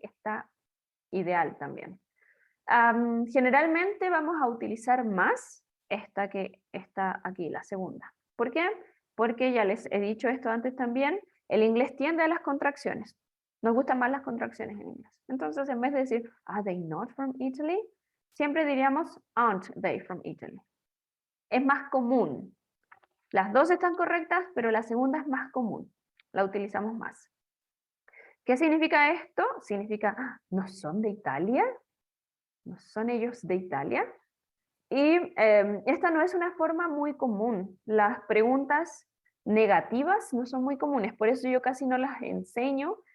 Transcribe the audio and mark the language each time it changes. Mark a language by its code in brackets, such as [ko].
[es] Está ideal también. Generalmente vamos a utilizar más esta que está aquí, la segunda. ¿Por qué? Porque ya les he dicho esto antes también, el inglés tiende a las contracciones. Nos gustan más las contracciones en inglés. Entonces, en vez de decir, [en] are they not from Italy? [es] Siempre diríamos, [en] aren't they from Italy? [es] Es más común. Las dos están correctas, pero la segunda es más común. La utilizamos más. ¿Qué significa esto? Significa, ¿no son de Italia? ¿No son ellos de Italia? Y esta no es una forma muy común. Las preguntas negativas no son muy comunes, por eso yo casi no las enseño.